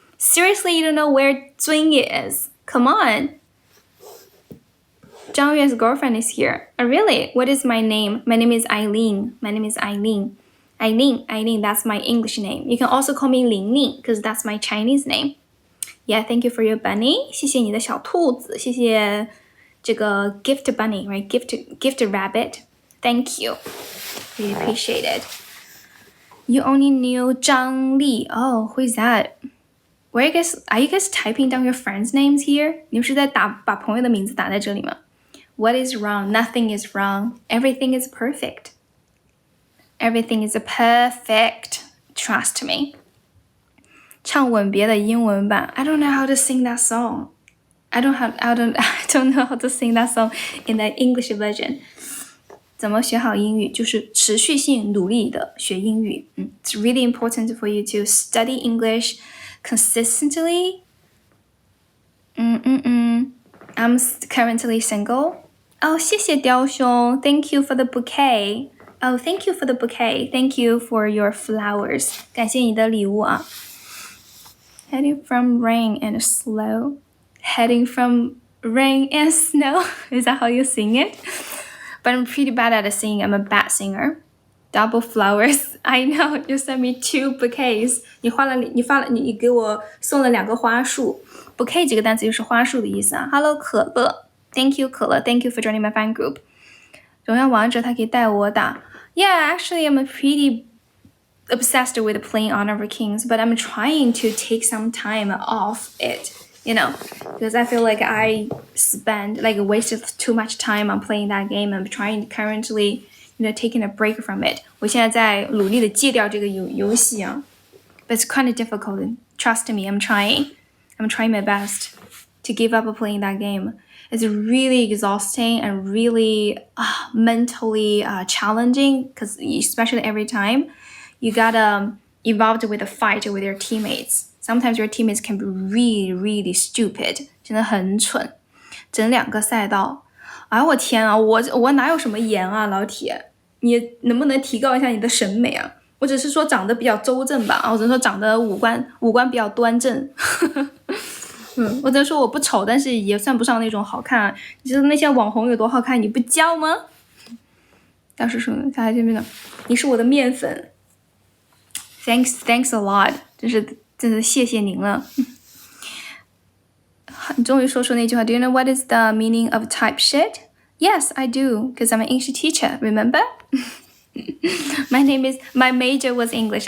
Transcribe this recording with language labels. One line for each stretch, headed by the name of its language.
English: Seriously, you don't know where 遵义 is? Come on. 张月's girlfriend is here. Oh, really? What is my name? My name is Aileen. My name is Aileen. Aileen, that's my English name. You can also call me 琳琳 because that's my Chinese name. Yeah, thank you for your bunny.
Chinese: 谢谢你的小兔子，谢谢这个
English: gift bunny, right? Gift rabbit. Thank you. Really appreciate it. You only knew 张丽. Oh, who is that? Are you guys typing down your friends' names here?
Chinese: 你们是在把朋友的名字打在这里吗？
English: What is wrong? Nothing is wrong. Everything is perfect. Everything is perfect. Trust me.
Chinese: 唱吻别的英文版
English: I don't know how to sing that song. I don't know how to sing that song in the English version.
Chinese: 怎么学好英语？就是持续性努力的学英语。
English: It's really important for you to study English consistently. I'm currently single.
Chinese: 谢谢雕兄
English: Thank you for the bouquet. Thank you for the bouquet. Thank you for your flowers.
Chinese: 感谢你的礼物啊。
English: Heading from rain and slow. Heading from rain and snow. Is that how you sing it? But I'm pretty bad at singing. I'm a bad singer. Double flowers. I know. You sent me 2 bouquets.
Chinese: 你给我送了2个花束。 Bouquet 这个单词就是花束的意思啊。
English: Hello 可乐。 Thank you 可乐。 Thank you for joining my fan group.
Chinese: 荣耀王者他可以带我打。
English: Yeah, actually I'm pretty obsessed with playing Honor of Kings, but I'm trying to take some time off it, you know, because I feel like I wasted too much time on playing that game. I'm trying currently, taking a break from it.
Chinese: 我现在在努力的戒掉这个游戏啊
English: but it's kind of difficult. Trust me, I'm trying my best to give up playing that game. It's really exhausting and really mentally challenging because especially every time you gotta involved with a fight with your teammates. Sometimes your teammates can be really, really stupid.
Chinese: 真的很蠢。整2个赛道。哎我天啊，我哪有什么颜啊，老铁，你能不能提高一下你的审美啊？我只是说长得比较周正吧，我只是说长得五官比较端正。我只能说我不丑，但是也算不上那种好看啊。你知道那些网红有多好看，你不教吗？要是说下来这边的，你是我的面粉。
English: Thanks a lot，
Chinese: 真是谢谢您了。你终于说出那句话
English: Do you know what is the meaning of type shit? Yes, I do, because I'm an English teacher, remember? My major was English.